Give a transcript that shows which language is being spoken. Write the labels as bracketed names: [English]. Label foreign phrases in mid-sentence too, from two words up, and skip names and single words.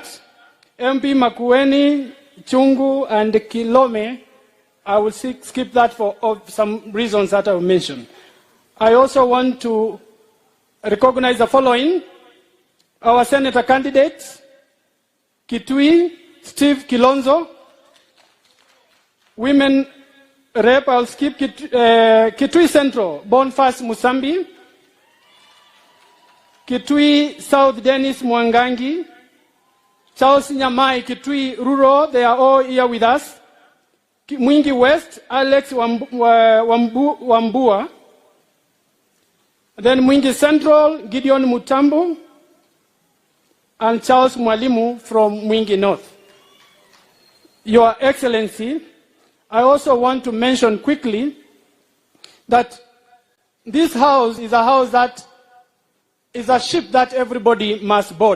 [English] MP Makueni, Chungu, and Kilome, I will skip that for some reasons that I will mention. I also want to recognize the following. Our senator candidates, Kitui, Steve Kilonzo. Women rep, I'll skip Kitui Central, Boniface Musambi. Kitui South, Dennis Mwangangi. Charles Nyamai, Kitui Rural, they are all here with us. Mwingi West, Alex Wambua. Then Mwingi Central, Gideon Mutambo. And Charles Mwalimu from Mwingi North. Your Excellency, I also want to mention quickly that this house is a house that is a ship that everybody must board.